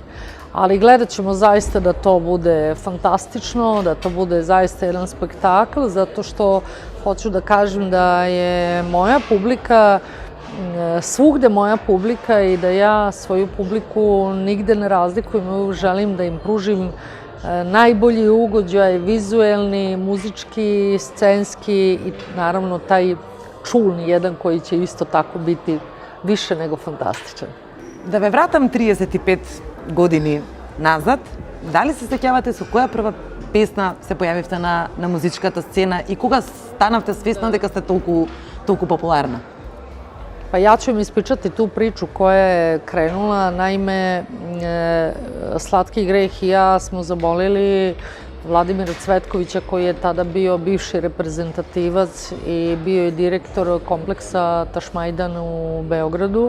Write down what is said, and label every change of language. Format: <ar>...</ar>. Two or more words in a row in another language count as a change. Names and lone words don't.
<sr>Ali gledat ćemo zaista da to bude fantastično, da to bude zaista jedan spektakl, zato što hoću da kažem da je moja publika, svugde moja publika i da ja svoju publiku nigde ne razlikujem, želim da im pružim najbolji ugođaj, vizuelni, muzički, scenski i naravno taj čulni jedan koji će isto tako biti više nego fantastičan.</sr> <mk>Да ве вратам 35 години назад, дали се сеќавате со која прва песна се појавивте на музичката сцена и кога станавте свесна дека сте толку популарна?</mk> <sr>Pa ja ću vam ispričati tu priču koja je krenula. Naime, Slatki greh i ja smo zabolili Vladimira Cvetkovića koji je tada bio bivši reprezentativac i bio je direktor kompleksa Tašmajdan u Beogradu.</sr>